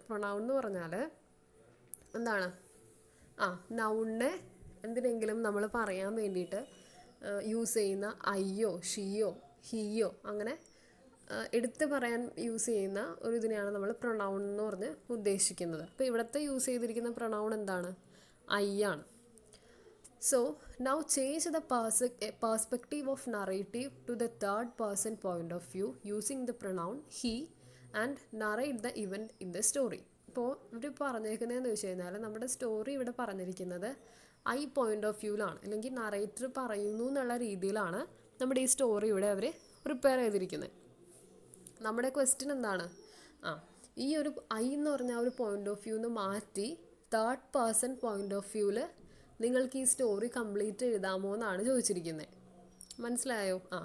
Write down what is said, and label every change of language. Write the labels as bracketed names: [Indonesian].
[Malayalam] Pronoun എന്ന് പറഞ്ഞാൽ എന്താണ്? നൗണിനെ എന്തിനെങ്കിലും നമ്മൾ പറയാൻ വേണ്ടിയിട്ട് യൂസ് ചെയ്യുന്ന ഐയോ ഷീയോ ഹീയോ അങ്ങനെ എടുത്ത് പറയാൻ യൂസ് ചെയ്യുന്ന ഒരു ഇതിനെയാണ് നമ്മൾ പ്രൊണൗൺ എന്ന് പറഞ്ഞ് ഉദ്ദേശിക്കുന്നത്. അപ്പോൾ ഇവിടുത്തെ യൂസ് ചെയ്തിരിക്കുന്ന പ്രൊണൗൺ എന്താണ്? ഐ ആണ്. [English] So, now change the perspective of narrative to the third person point of view using the pronoun he and narrate the event in the story. [Malayalam] ഇപ്പോൾ ഇവർ പറഞ്ഞേക്കുന്നതെന്ന് വെച്ച് കഴിഞ്ഞാൽ നമ്മുടെ സ്റ്റോറി ഇവിടെ പറഞ്ഞിരിക്കുന്നത് ഐ പോയിന്റ് ഓഫ് വ്യൂവിലാണ്, അല്ലെങ്കിൽ നറേറ്റർ പറയുന്നു എന്നുള്ള രീതിയിലാണ് നമ്മുടെ ഈ സ്റ്റോറി ഇവിടെ അവർ പ്രിപ്പയർ ചെയ്തിരിക്കുന്നത്. നമ്മുടെ ക്വസ്റ്റ്യൻ എന്താണ്? ഈ ഒരു ഐ എന്ന് പറഞ്ഞ ഒരു പോയിന്റ് ഓഫ് വ്യൂന്ന് മാറ്റി തേർഡ് പേഴ്സൺ പോയിന്റ് ഓഫ് വ്യൂവിൽ നിങ്ങൾക്ക് ഈ സ്റ്റോറി കംപ്ലീറ്റ് എഴുതാമോ എന്നാണ് ചോദിച്ചിരിക്കുന്നത്. മനസ്സിലായോ?